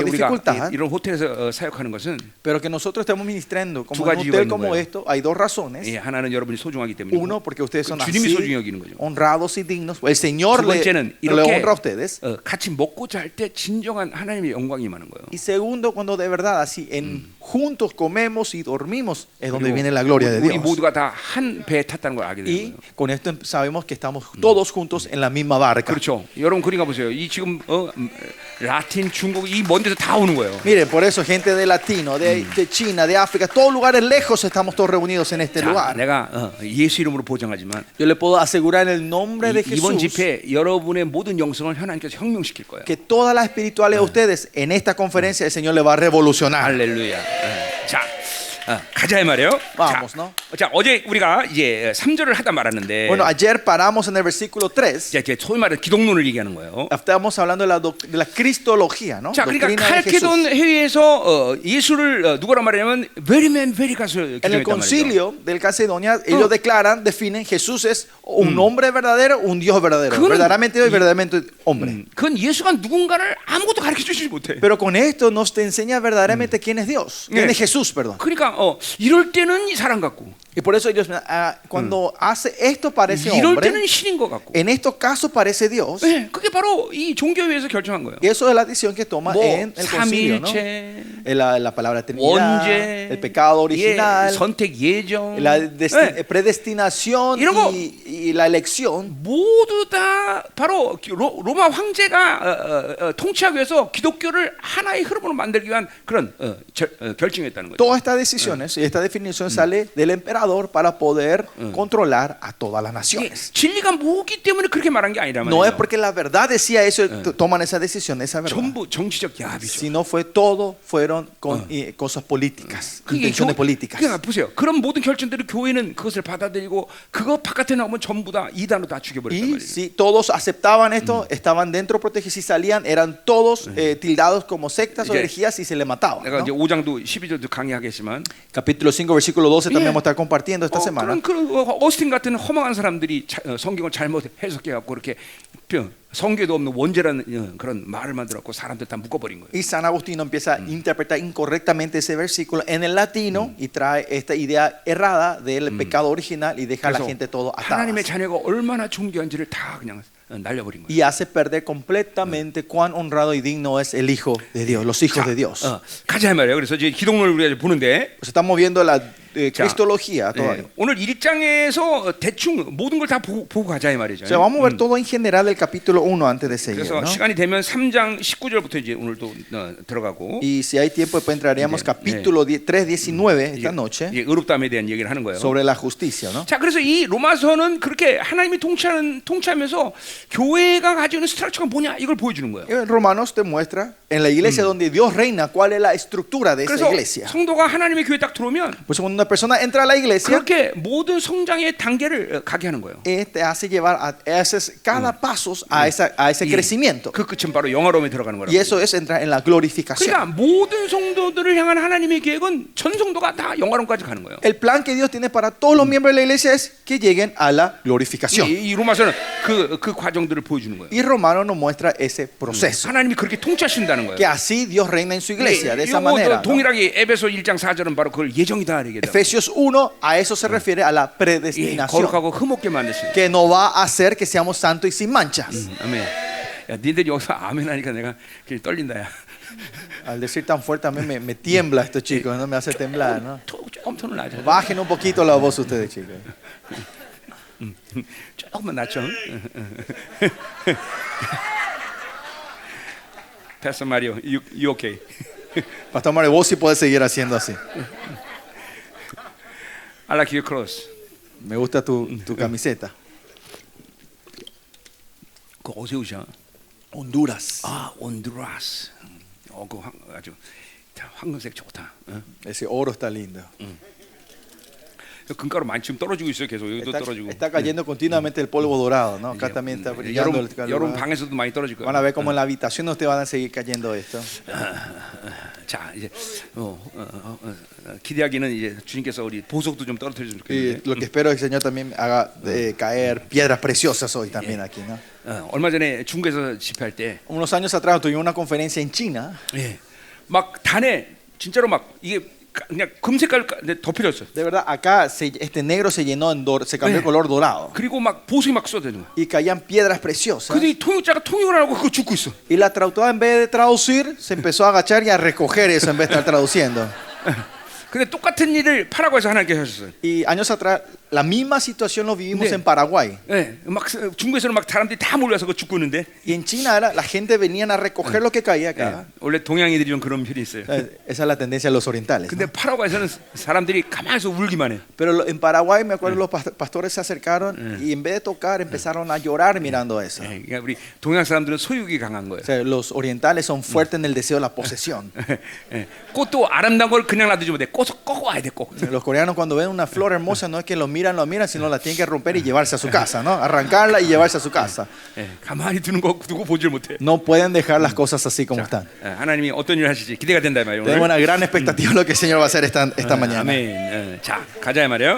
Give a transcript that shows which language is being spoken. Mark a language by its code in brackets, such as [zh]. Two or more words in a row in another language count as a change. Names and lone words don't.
[ko] 이렇게 우리가 [es] dificultad, [ko] 이런 호텔에서 사역하는 것은 [es] pero que nosotros estemos ministrando [ko] 두 [es] como en un [ko] 가지 [es] hotel [ko] 이유가 [es] como [ko] 있는 거예요. [es] esto, hay dos razones. [ko] 하나는 여러분이 소중하기 때문이고 [es] Uno, porque ustedes son [ko] 주님이 소중히 [es] así, [ko] 여기는 거죠. [es] honrados y dignos. El Señor [ko] 두 [es] le [ko] 번째는 [es] le [ko] 이렇게 [es] honra a ustedes. [ko] 같이 먹고 잘 때 진정한 하나님의 영광이 임하는 거예요. [es] Y segundo, cuando de verdad así juntos comemos y dormimos, es donde [ko] 그리고 [es] viene la gloria de [ko] 우리 [es] Dios. [ko] 모두가 다 한 배에 탔다는 걸 알게 되는 [es] Y [ko] 거예요. [es] con esto sabemos que estamos todos juntos en la misma barca. [ko] 그렇죠. 여러분 그러니까 보세요. 이 지금 라틴, 중국 이 먼 데서 다 오는 거예요. [es] Miren, por eso gente de Latino, de China, de África, todos lugares lejos estamos todos reunidos en este [ko] 자, [es] lugar. [ko] 내가 예수 이름으로 보장하지만 [es] Yo le puedo asegurar en el nombre de [ko] 이번 [es] Jesús [ko] 집회 여러분의 모든 영성을 하나님께서 혁명시킬 거예요. [es] que todas las espirituales de ustedes en esta conferencia el Señor le va a revolucionar. [ko] 할렐루야. 자, 가자 이 말이에요. [es] Vamos, ¿no? [ko] 자, 어제 우리가 이제 3절을 하다 말았는데 [es] Bueno, ayer paramos en el versículo 3. [ko] 이제 소위 말해 기독론을 얘기하는 거예요. [es] Estamos hablando de la cristología, ¿no? [ko] 자, 그러니까 [es] Doctrina de Jesús. [ko] 칼케돈 회의에서 예수를 누구라 말하냐면 [en] very man, very God [ko] 을 [es] En el [ko] 규정했단 말이죠. [es] concilio del Calcedonia, ellos definen Jesús es un hombre verdadero, un Dios verdadero. [ko] 그거는 [es] Verdaderamente Dios y verdaderamente hombre. [ko] 그건 예수가 누군가를 아무것도 가르쳐 주지 못해. [es] Pero con esto nos te enseña verdaderamente quién es Dios, quién es Jesús, perdón. [ko] 그러니까 이럴 때는 이 사람 같고 [es] Y por eso ellos, cuando hace esto parece [ko] 이럴 [es] hombre, [ko] 때는 신인 것 같고. [es] en estos casos parece Dios. [ko] 네, 그게 바로 이 종교회에서 결정한 거예요. [es] Y eso es la decisión que toma [ko] 뭐 [es] en el concilio, ¿no? [ko] 삼위일체, [es] La palabra Trinidad, [ko] 원죄, [es] el pecado original, [ko] 선택 예정, [es] la [ko] 네, [es] predestinación [ko] 이런 거 [es] y la elección. [ko] 모두 다 바로 로마 황제가 통치하기 위해서 기독교를 하나의 흐름으로 만들기 위한 그런 결정했다는 거죠. [es] Todas estas decisiones y esta definición sale del emperador para poder controlar a todas las naciones. [ko] 진리가 뭐기 때문에 그렇게 말한 게 아니란 [es] No es [ko] 말이에요. [es] porque la verdad decía eso, toman esa decisión, esa verdad. [ko] 전부 정치적 야합이죠. [es] Sino fueron con cosas políticas, intenciones políticas. [ko] 그러니까 보세요. 그런 모든 결정들을 교회는 그것을 받아들이고 그거 바깥에 나오면 전부 다 이단으로 다 죽여버렸단 [es] Y [ko] 말이에요. [es] si todos aceptaban esto, estaban dentro protegidos, si salían, eran todos tildados como sectas o [ko] 이제 [es] herejías y se les mataban. [ko] 내가 [es] ¿no? [ko] 이제 5장도 12절도 강의하겠지만 [es] Capítulo 5, versículo 12 también Yeah. vamos a estar compartiendo esta semana. [ko] 그런 어스틴 같은 허망한 사람들이 성경을 잘못 해석해 갖고 그렇게 성경에도 없는 원죄라는 그런 말을 만들어 갖고 사람들 다 묶어버린 거예요. [es] Y San Agustín empieza a interpretar incorrectamente ese versículo en el latino y trae esta idea errada del pecado original y deja a la [ko] 그래서 [es] gente todo atada. [ko] 하나님의 자녀가 얼마나 존귀한지를 다 그냥 날려버린 거예요. [es] Y hace perder completamente cuán honrado y digno es el Hijo de Dios, los hijos de Dios. [ko] 가자 말이에요. 그래서 이제 기독론을 우리가 보는데 [es] Pues estamos viendo la cristología todavía. [ko] 오늘 1장에서 대충 모든 걸 다 보고 가자 이 말이죠. [es] O sea, vamos a ver todo en general del capítulo 1 antes de seguir, [ko] 그래서 [es] ¿no? [ko] 시간이 되면 3장 19절부터 이제 오늘도 들어가고 [es] Y si hay tiempo, después entraríamos capítulo 3:19 esta noche [ko] 이제 의롭다함에 대한 얘기를 하는 거예요. [es] sobre la justicia, ¿no? [ko] 자, 그래서 이 로마서는 그렇게 하나님이 통치하면서 교회가 가지고 있는 스트럭처가 뭐냐 이걸 보여주는 거예요. [es] En Romanos te muestra en la iglesia donde Dios reina cuál es la estructura de esa [ko] 그래서 [es] iglesia. [ko] 성도가 하나님의 교회 딱 들어오면 [es] Pues cuando cuando una persona entra a la iglesia, [ko] 그렇게 모든 성장의 단계를 가게 하는 거예요. [es] te hace llevar cada paso a ese [ko] 예. [es] crecimiento. [ko] 그 끝은 바로 영화로움에 들어가는 거라고. [es] Y eso es entrar en la glorificación. [ko] 그러니까 모든 성도들을 향한 하나님의 계획은 전 성도가 다 영화로움까지 가는 거예요. [es] El plan que Dios tiene para todos los miembros de la iglesia es que lleguen a la glorificación. [ko] 이 로마서는 그 과정들을 보여주는 거예요. [es] Y Romano nos muestra ese proceso. [ko] 하나님이 그렇게 통치하신다는 거예요. [es] Que así Dios reina en su iglesia, de esa [ko] 이거 [es] manera. ¿no? [ko] 동일하게 에베소 1장 4절은 바로 그걸 예정이다 얘기다. [es] Efesios 1, a eso se refiere a la [ko] 예, [es] predestinación. [ko] 거룩하고 흠없게 만드신. [es] Que no va a hacer que seamos santos y sin manchas. [ko] 아멘. 야, 니들 여기서 아멘 하니까 내가 괜히 떨린다 야. [es] Al decir tan fuerte a mí me tiembla estos chicos, no me hace temblar, ¿no? [ko] 조금 톤을 낮춰. Bajen un poquito la voz ustedes, chicos. 조금만 낮춰. [en] Pastor Mario, you okay? [es] Pastor Mario, vos sí podés seguir haciendo así. [en] I like your clothes. [es] Me gusta tu camiseta. [ko] 그 어디서 오셔? Honduras. 아, 온두라스. 그 아주 황금색 좋다. 어? [es] Ese oro está lindo. [ko] 금가루 많이 지금 떨어지고 있어요. 계속 여기도 떨어지고. [es] Está cayendo continuamente el polvo dorado, ¿no? Acá también está brillando el calor. [ko] 여러분 방에서도 많이 떨어질 거예요. [es] Van a ver cómo en la habitación ustedes van a seguir cayendo esto. [ko] 자, 이제 기대하기는 이제 주님께서 우리 보석도 좀 떨어뜨려주면 [es] Y [ko] 좋겠는데. [es] lo que espero es que el Señor también haga caer piedras preciosas hoy también aquí, ¿no? [ko] 얼마 전에 중국에서 집회할 때, [es] Unos años atrás tuvimos una conferencia en China. [ko] 막 단에 진짜로 막 이게 그냥 금색깔 덮여졌어요. [es] De verdad, acá este negro se llenó, se cambió el color dorado. [ko] 그리고 막 보석이 막 쏟아지는 거야. [es] Y caían piedras preciosas. [ko] 근데 이 통역자가 통역을 안 하고 그거 죽고 있어. [es] Y la traductora, en vez de traducir, se empezó a agachar y a recoger eso en vez de estar traduciendo. [ko] 근데 똑같은 일을 파라과이에서 하나님께서 하셨어요. [es] Y años atrás, la misma situación lo vivimos [ko] 네. [es] en Paraguay. [ko] 막 중국에서는 막 사람들이 다 몰려서 그 죽고 있는데. [es] Y en China la gente venían a recoger lo que caía acá. [ko] 원래 동양인들이 좀 그런 편이 있어요. [es] Esa es la tendencia de los orientales. [ko] 근데 [es] ¿no? [ko] 파라과이에서는 사람들이 가만히서 울기만 해. [es] Pero en Paraguay me acuerdo los pastores se acercaron y en vez de tocar empezaron a llorar mirando eso. [ko] 그러니까 우리 동양 사람들은 소유욕이 강한 거예요. [es] O sea, los orientales son fuertes en el deseo de la posesión. [ko] 꽃도 아름다운 걸 그냥 놔두지 못해. 꽃을 꼭 와야 돼. 꼭. [es] Los coreanos cuando ven una flor hermosa no es que lo miran, sino la tienen que romper y llevarse a su casa, ¿no? Arrancarla y llevarse a su casa. [ko] 가만히 두는 거 두고 보질 못해. [es] No pueden dejar las cosas así como están. [ko] 하나님이 어떤 일을 하실지 기대가 된다 이 말이에요. [es] Tenemos una gran expectativa de lo que el Señor va a hacer esta mañana. [ko] 아멘. 자, 가자 이 말이에요.